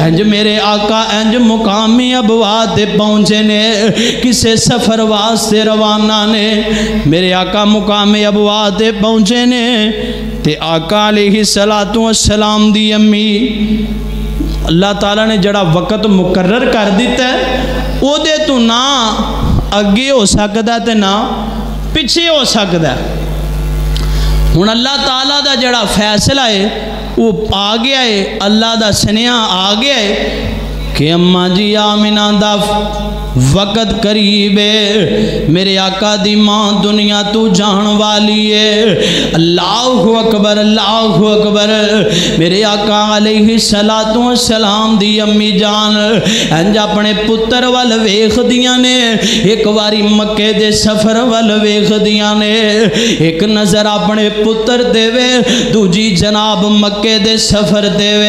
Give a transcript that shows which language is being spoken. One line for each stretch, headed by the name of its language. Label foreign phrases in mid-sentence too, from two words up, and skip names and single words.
Punjabi: انج میرے آقا انج مقامی ابوا تے پہنچے نے کسے سفر واسطے روانہ نے. میرے آقا مقامی ابوا تے پہنچے نے تے آقا
Arabic: عليه الصلاة والسلام
Punjabi: دی امی اللہ تعالیٰ نے جڑا وقت مقرر کر دتا ہے اودے تو نہ اگے ہو سکدا تے نہ پچھے ہو سکدا. ہن اللہ تعالیٰ دا جڑا فیصلہ ہے وہ آ گیا ہے اللہ دا سنیہا آ گیا ہے کہ اماں جی آمنہ دا وقت قریب ہے. میرے آقا دی ماں دنیا توں جان والی ہے.
Arabic: الله أكبر الله أكبر.
Punjabi: میرے آقا
Arabic: عليه الصلاة والسلام
Punjabi: دی امی جان انج اپنے پتر ول ویکھدیاں نے ایک باری مکے دے سفر ول ویکھدیاں نے ایک نظر اپنے پتر دیوے دوجی جناب مکے دے سفر دیوے.